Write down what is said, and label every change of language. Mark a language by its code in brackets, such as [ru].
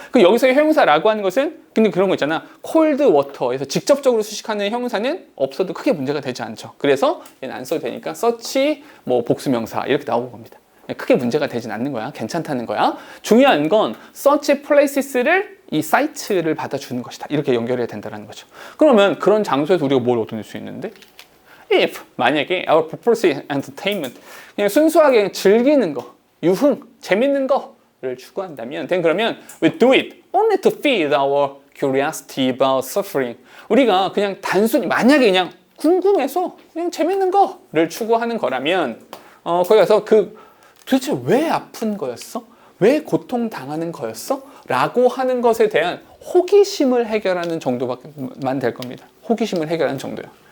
[ko] 그 여기서의 형용사라고 하는 것은 근데 그런 거 있잖아. cold water에서 직접적으로 수식하는 형용사는 없어도 크게 문제가 되지 않죠. 그래서 얘는 안 써도 되니까 such 뭐 복수명사 이렇게 나오는 겁니다. 크게 문제가 되진 않는 거야. 괜찮다는 거야. 중요한 건 such places를 이 사이트를 받아주는 것이다. 이렇게 연결해야 된다는 거죠. 그러면 그런 장소에서 우리가 뭘 얻어낼 수 있는데? [en] If [ko] 만약에 [en] our purpose is entertainment [ko] 그냥 순수하게 즐기는 거, 유흥, 재밌는 거를 추구한다면 그러면 [en] we do it only to feed our curiosity about suffering. [ko] 우리가 그냥 단순히 만약에 그냥 궁금해서 그냥 재밌는 거를 추구하는 거라면 거기 가서 도대체 왜 아픈 거였어? 왜 고통당하는 거였어? 라고 하는 것에 대한 호기심을 해결하는 정도만 될 겁니다. 호기심을 해결하는 정도요.